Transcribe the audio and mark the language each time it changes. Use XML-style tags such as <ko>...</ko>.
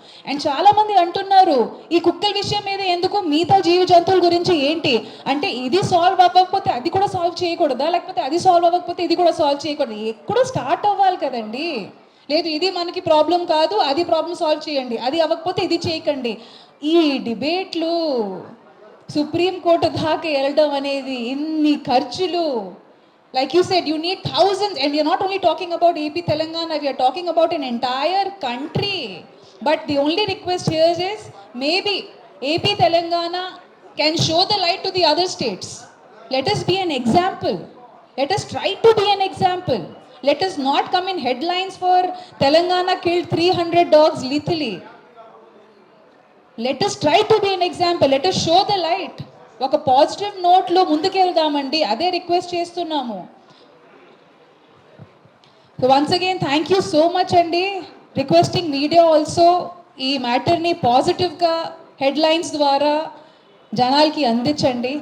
<te>And చాలామంది అంటున్నారు ఈ కుక్కల విషయం మీద ఎందుకు, మిగతా జీవ జంతువుల గురించి ఏంటి అంటే, ఇది సాల్వ్ అవ్వకపోతే అది కూడా సాల్వ్ చేయకూడదా, లేకపోతే అది సాల్వ్ అవ్వకపోతే ఇది కూడా సాల్వ్ చేయకూడదు? ఎక్కడో స్టార్ట్ అవ్వాలి కదండి. లేదు ఇది మనకి ప్రాబ్లం కాదు, అది ప్రాబ్లం సాల్వ్ చేయండి, అది అవ్వకపోతే ఇది చేయకండి. ఈ డిబేట్లు సుప్రీంకోర్టు దాకా వెళ్ళడం అనేది, ఇన్ని ఖర్చులు.</te> <en>Like you said, you need thousands, and we are not only talking about AP Telangana, we are talking about an entire country. But the only request here is maybe AP Telangana can show the light to the other states. Let us be an example. Let us try to be an example. Let us not come in headlines for Telangana killed 300 dogs lethally. Let us try to be an example. Let us show the light.</en> <te>ఒక positive నోట్లో ముందుకెళ్దామండి, అదే request చేస్తున్నాము.</te> <en>so once again thank you so much</en> <te>అండి.</te> <en>requesting media also</en> <te>ఈ మ్యాటర్ని పాజిటివ్గా headlines ద్వారా జనాలకి అందించండి.</te>